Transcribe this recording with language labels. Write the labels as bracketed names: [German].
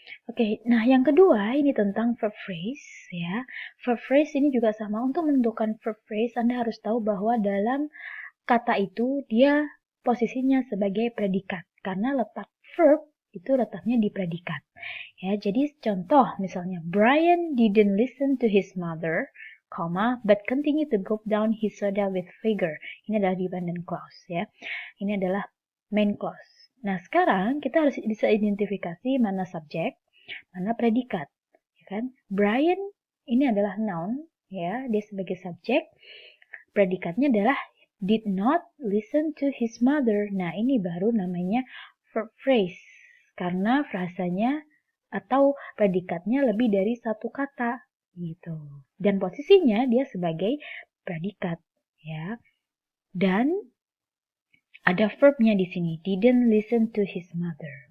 [Indonesian] Oke, nah yang kedua ini tentang verb phrase ya. Verb phrase ini juga sama. Untuk menentukan verb phrase, Anda harus tahu bahwa dalam kata itu dia posisinya sebagai predikat. Karena letak verb itu letaknya di predikat. Ya, jadi contoh misalnya [English] Brian didn't listen to his mother, but continue to gulp down his soda with vigor. [Indonesian] Ini adalah dependent clause ya. Ini adalah main clause. Nah, sekarang kita harus bisa identifikasi mana subjek, mana predikat, ya kan? Brian ini adalah noun, ya, dia sebagai subjek. Predikatnya adalah [English] did not listen to his mother. [Indonesian] Nah, ini baru namanya verb phrase. Karena frasanya atau predikatnya lebih dari satu kata, gitu. Dan posisinya dia sebagai predikat, ya. Dan ada verbnya di sini, [English] didn't listen to his mother.